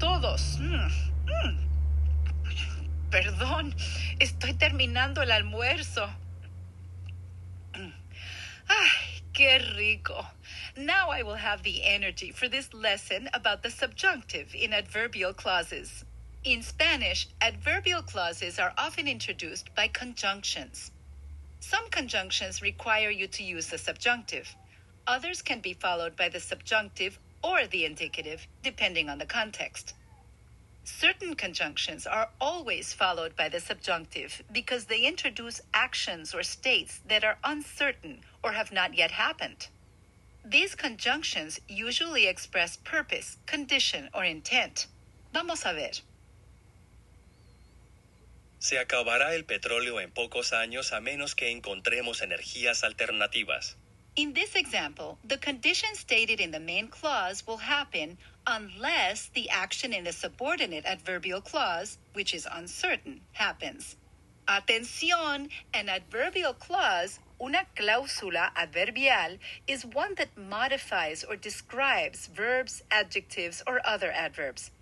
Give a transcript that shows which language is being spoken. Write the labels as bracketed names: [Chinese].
[Spanish] Dios. Perdón, estoy terminando el almuerzo. Ay, qué rico. [English] Now I will have the energy for this lesson about the subjunctive in adverbial clauses. In Spanish, adverbial clauses are often introduced by conjunctions. Some conjunctions require you to use the subjunctive. Others can be followed by the subjunctive or the indicative, depending on the context. Certain conjunctions are always followed by the subjunctive because they introduce actions or states that are uncertain or have not yet happened. These conjunctions usually express purpose, condition, or intent. [Spanish] Vamos a ver. Se acabará el petróleo en pocos años a menos que encontremos energías alternativas. [English] In this example, the condition stated in the main clause will happen unless the action in the subordinate adverbial clause, which is uncertain, happens. Atención, an adverbial clause, [Spanish] una cláusula adverbial, [English] is one that modifies or describes verbs, adjectives, or other adverbs.